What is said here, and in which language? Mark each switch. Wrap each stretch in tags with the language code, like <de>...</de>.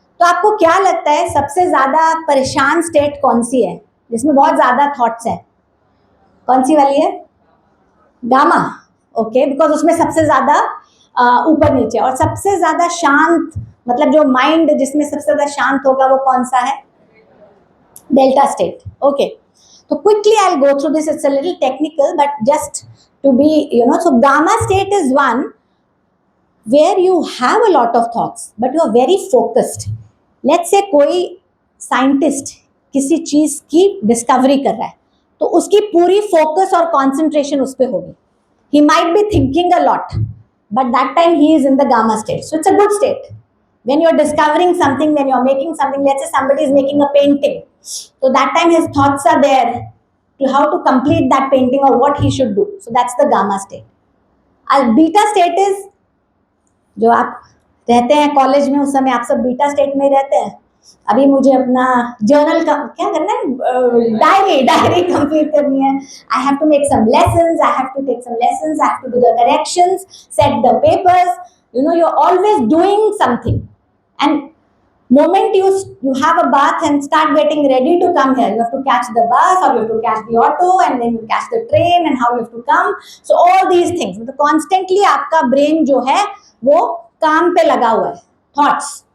<hi>तो आपको क्या लगता है सबसे ज्यादा परेशान स्टेट कौन सी है, जिसमें बहुत ज्यादा थॉट्स है? कौन सी वाली है? गामा। ओके, बिकॉज उसमें सबसे ज्यादा ऊपर नीचे, और सबसे ज्यादा शांत, मतलब जो माइंड जिसमें सबसे ज्यादा शांत होगा वो कौन सा है?</hi> <en>Delta state. Okay, so quickly I'll go through this. It's a little technical, but just to be, so gamma state is one where you have a lot of thoughts but you are very focused. Let's say</en> <hi>कोई scientist किसी चीज की discovery कर रहा है, तो उसकी पूरी फोकस और कंसंट्रेशन उस पर होगी.</hi> <en>He might be thinking a lot, but that time he is in the gamma state. So it's a good state. When you're discovering something, when you're making something, let's say somebody is making a painting. So that time his thoughts are there to how to complete that painting or what he should do. So that's the gamma state. Beta state is,</en> <hi>जो आप रहते हैं college में उस समय आप सब beta state में रहते हैं. अभी मुझे अपना जर्नल का क्या करना है, डायरी कंप्लीट करनी है.</hi> <en>I have to make some lessons, I have to take some lessons, I have to do the corrections, set the papers. You are always doing something, and moment you have a bath and start getting ready to come here, you have to catch the bus or you have to catch the auto and then you catch the train and how you have to come. So all these things,</en> <hi>मतलब constantly आपका brain जो है वो काम पे लगा हुआ है, thoughts.</hi>